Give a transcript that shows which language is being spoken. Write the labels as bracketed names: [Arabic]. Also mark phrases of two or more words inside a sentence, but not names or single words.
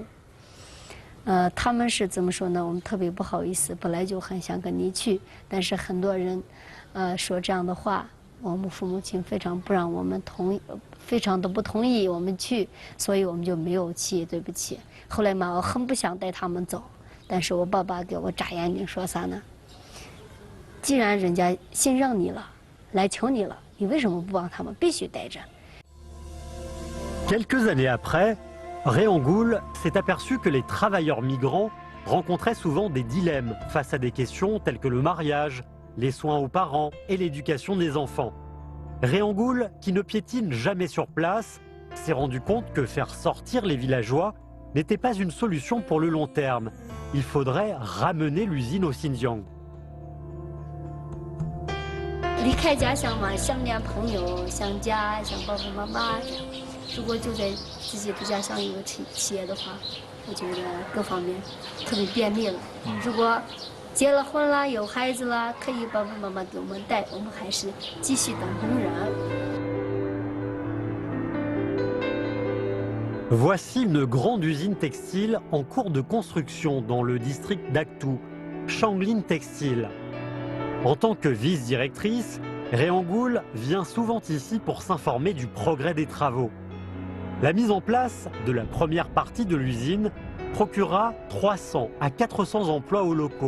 [Chinese] 他们是怎么说呢？我们特别不好意思，本来就很想跟你去，但是很多人，说这样的话， 我们父母亲非常不让我们同意，非常的不同意我们去，所以我们就没有去。对不起。后来嘛，我很不想带他们走，但是我爸爸给我眨眼睛说啥呢？既然人家信任你了，来求你了，你为什么不帮他们？必须带着。 [French] Quelques années après, Réangoul s'est aperçu que les travailleurs migrants rencontraient souvent des dilemmes face à des questions telles que le mariage, les soins aux parents et l'éducation des enfants. Réangoul, qui ne piétine jamais sur place, s'est rendu compte que faire sortir les villageois n'était pas une solution pour le long terme. Il faudrait ramener l'usine au Xinjiang. [Chinese] 离开家乡嘛，想念朋友，想家，想爸爸妈妈。如果就在自己的家乡有个企业的话，我觉得各方面特别便利了。如果结了婚啦，有孩子啦，可以爸爸妈妈给我们带，我们还是继续当工人。 [French] Voici une grande usine textile en cours de construction dans le district d'Aktou, Shanglin Textile. En tant que vice-directrice, Réangoul vient souvent ici pour s'informer du progrès des travaux. La mise en place de la première partie de l'usine procurera 300 à 400 emplois aux locaux.